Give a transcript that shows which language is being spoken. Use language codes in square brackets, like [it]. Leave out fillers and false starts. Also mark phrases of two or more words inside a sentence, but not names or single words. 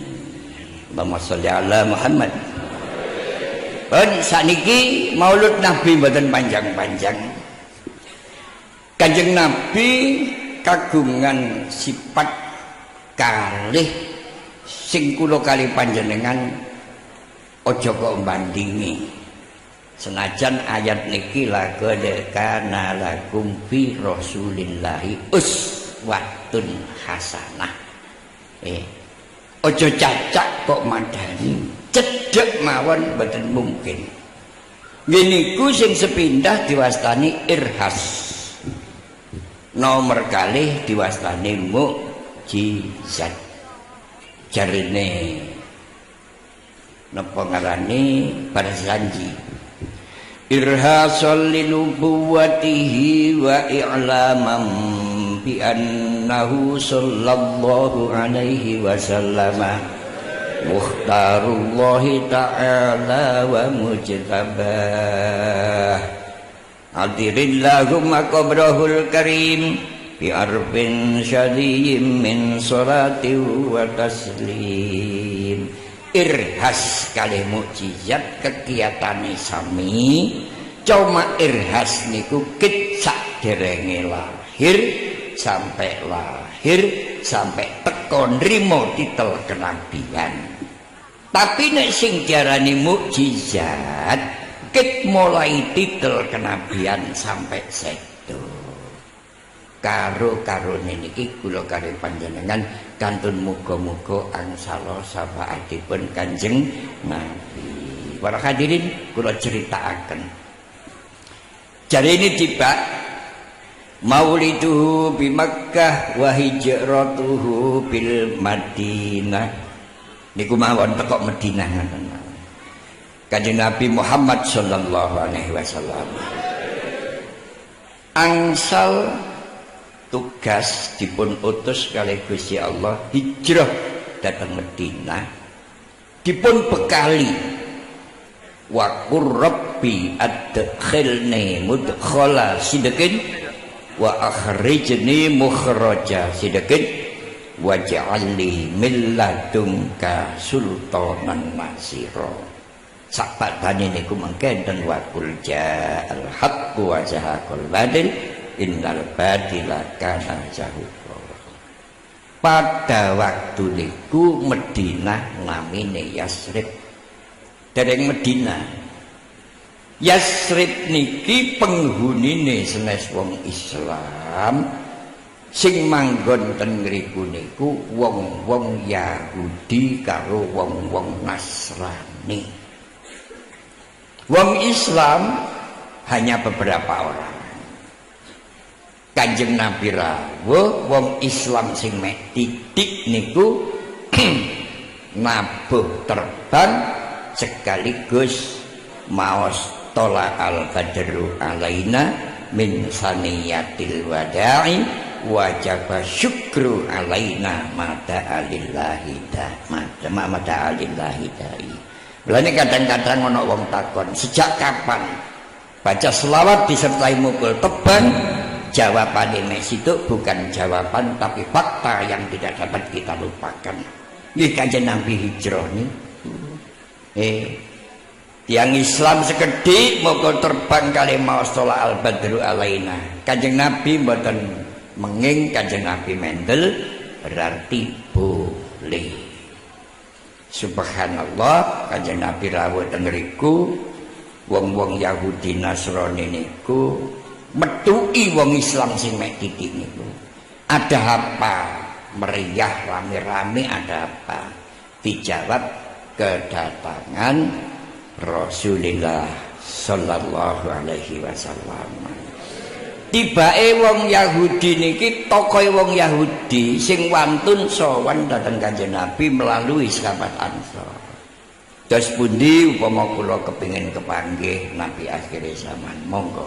[ar] اللهم صل على محمد. [jv] Pun sakniki Maulud Nabi mboten panjang-panjang. Kanjeng Nabi kagungan sifat kalih sing kula kali panjenengan aja kok bandingi. Senajan ayat niki [ar] لقد كان لكم في رسول الله أسوة حسنة. [jv] Aja cacak kok madani, cedhek mawon mboten mungkin. Ngeniku sing sepindah diwastani irhas. Nomor kalih diwastani mukjizat. Jarine napa ngarani [ar] Barzanji إرهاصا لنبوته وإعلاما بأنه صلى الله عليه وسلم مختار الله تعالى ومجتباه. عطر اللهم قبره الكريم بعرف شذي من صلاة وتسليم. [jv] Irhas kalih mukjizat kegiatane sami. Cuma irhas niku kit saderenge lahir sampai teko nrimo titel kenabian. Tapi nek sing diarani mukjizat kit mulai titel kenabian sampai sedo. Karo-karone niki kula kali panjenengan kantun muga-muga angsala syafaatipun Kanjeng Nabi. Para hadirin kula critakaken. Jare ini tiba [ar] مولده بمكة وهجرته بالمدينة. [jv] Niku mawon teko Madinah ngoten. Kanjeng Nabi Muhammad [ar] صلى الله عليه وسلم [jv] angsal tugas dipun utus kalih Gusti Allah hijrah dhateng Madinah, dipun bekali [ar] وقل رب أدخلني مدخل صدق وأخرجني مخرج صدق واجعلني من لدنك سلطانا نصيرا. [jv] Sakpadane niku mangkenten [ar] وقل جاء الحق وزهق الباطل إن الباطل كان زهوقا. [jv] Pada waktu niku Madinah namine Yasrib. Dereng Medina. Yasrib niki penghunine sanes wong Islam sing manggon ten ngriku niku wong-wong Yahudi karo wong-wong Nasrani. [id] Wong Islam hanya beberapa orang. [jv] Kanjeng Nabi rawuh wong Islam sing mek titik niku nabuh terbang sekaligus maos [ar] طلع البدر علينا من ثنيات الوداع وجب الشكر علينا ما دعا لله داع. [jv] Mulane kadang-kadang ana wong takon, [id] sejak kapan baca selawat disertai mukul tebang? Jawaban ini itu bukan jawaban tapi fakta yang tidak dapat kita lupakan. [jv] Nggih Kanjeng Nabi hijrah nih. Yang Islam sekedhik moko terbang kali maos [ar] طلع البدر علينا. [jv] Kanjeng Nabi mboten menging, Kanjeng Nabi mendel berarti boleh. Subhanallah, Kanjeng Nabi rawuh teng ngriku wong-wong Yahudi Nasrani niku metuki wong Islam sing mek titik niku. [id] Ada apa? Meriah rame-rame, ada apa? Dijawab kedatangan Rasulullah [ar] صلى الله عليه وسلم. [jv] Tibake wong Yahudi niki tokoe wong Yahudi sing wantun sowan dhateng Kanjeng Nabi melalui sahabat Ansor. Dos pundi upama kula kepingin kepanggih Nabi akhir zaman, monggo.